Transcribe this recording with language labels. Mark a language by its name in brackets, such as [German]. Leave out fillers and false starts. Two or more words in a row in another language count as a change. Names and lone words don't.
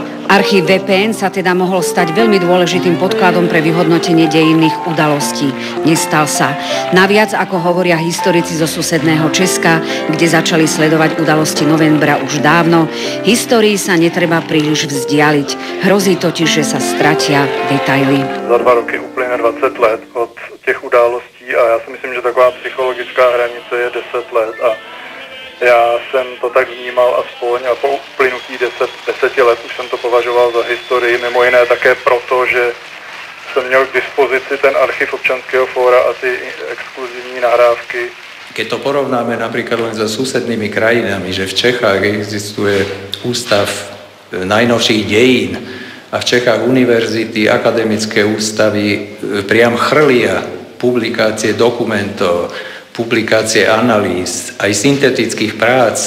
[Slovak] Archív VPN sa teda mohol stať veľmi dôležitým podkladom pre vyhodnotenie dejinných udalostí. Nestal sa. Naviac, ako hovoria historici zo susedného Česka, kde začali sledovať udalosti novembra už dávno, histórii sa netreba príliš vzdialiť. Hrozí totiž, že sa stratia detaily. [Czech] Za 2 roky uplyne 20 let od těch událostí a já si myslím, že taková psychologická hranice je 10 let a já jsem to tak vnímal aspoň a po uplynutí 10 let už jsem to považoval za historii, mimo jiné také proto, že jsem měl k dispozici ten archiv Občanského fóra a ty exkluzivní nahrávky. [Slovak] Keď to porovnáme napríklad len so susednými krajinami, že v Čechách existuje ústav najnovších dejín a v Čechách univerzity, akademické ústavy priam chrlia publikácie dokumentov, publikácie analýz, aj syntetických prác.